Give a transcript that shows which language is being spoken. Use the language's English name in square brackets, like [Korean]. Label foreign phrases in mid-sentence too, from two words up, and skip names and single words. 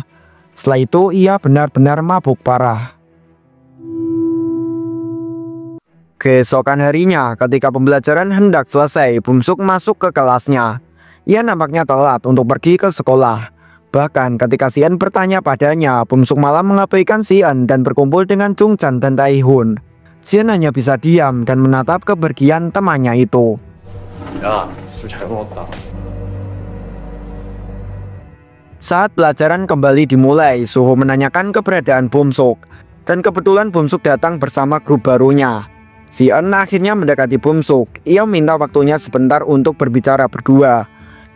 [Indonesian] Setelah itu ia benar-benar mabuk parah. Keesokan harinya, ketika pembelajaran hendak selesai, Bum-suk masuk ke kelasnya. Ia nampaknya telat untuk pergi ke sekolah. Bahkan ketika Si-eun bertanya padanya, Bum-suk malah mengabaikan Si-eun dan berkumpul dengan Jung-chan dan Tae-hun. Si-eun hanya bisa diam dan menatap kepergian temannya itu. [Korean] 야, 술 잘 먹었다. [Indonesian] Saat pelajaran kembali dimulai, Suho menanyakan keberadaan Bum-suk. Dan kebetulan Bum-suk datang bersama grup barunya. Si-eun akhirnya mendekati Bum-suk. Ia minta waktunya sebentar untuk berbicara berdua.